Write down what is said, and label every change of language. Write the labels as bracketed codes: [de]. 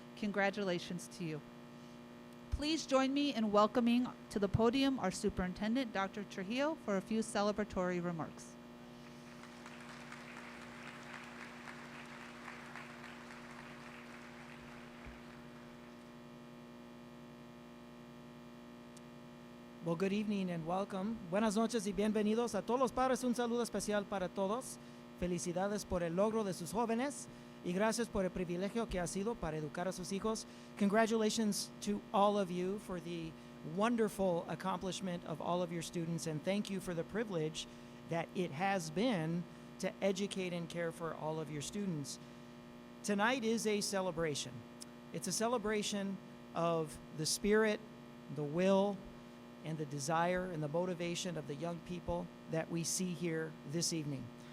[en] Congratulations to you. Please join me in welcoming to the podium our Superintendent Dr. Trujillo for a few celebratory remarks. Well, good evening and welcome. [es] Buenas noches y bienvenidos a todos los padres. Un saludo especial para todos. Felicidades por el logro de sus jóvenes y gracias por el privilegio que ha sido para educar a sus hijos. [en] Congratulations to all of you for the wonderful accomplishment of all of your students, and thank you for the privilege that it has been to educate and care for all of your students. Tonight is a celebration. It's a celebration of the spirit, the will, and the desire and the motivation of the young people that we see here this evening.